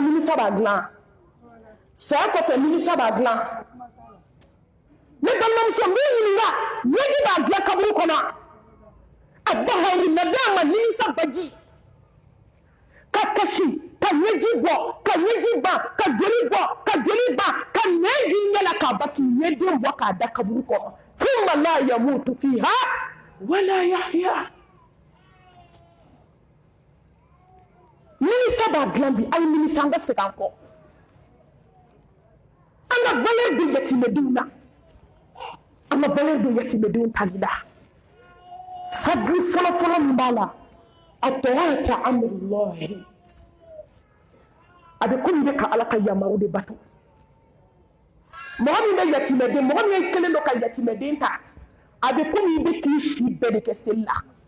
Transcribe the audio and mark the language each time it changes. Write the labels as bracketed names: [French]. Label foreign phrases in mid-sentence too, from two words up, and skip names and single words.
[Bambara] nimisa b'a dilan saya kɔfɛ nimisa b'a dilan ne balimamuso n b'i ɲininka ɲɛji b'a dilan kaburu kɔnɔ a bahari na d'a ma nimisa baji ka kasi ka ɲɛji bɔ ka ɲɛji ban ka joli bɔ ka joli ban ka nɛn k'i ɲɛ la k'a ba k'i ɲɛden bɔ k'a da kaburu kɔnɔ [Arabic] ثم لا يموت فيها ولا يحيى [Bambara] nimisa b'a dilan bi a ye nimisa an ka segin an kɔ an ka valeur don yatimɛdenw na an ka valeur don yatimɛdenw tali la fadli fɔlɔfɔlɔ min b'a la a tɔya ta amrullahi a bɛ komi i bɛ ka ala ka yamaruw de bato mɔgɔ min bɛ yatimɛden mɔgɔ min kelen don ka yatimɛden ta a bɛ komi i bɛ k'i si bɛɛ de kɛ seli la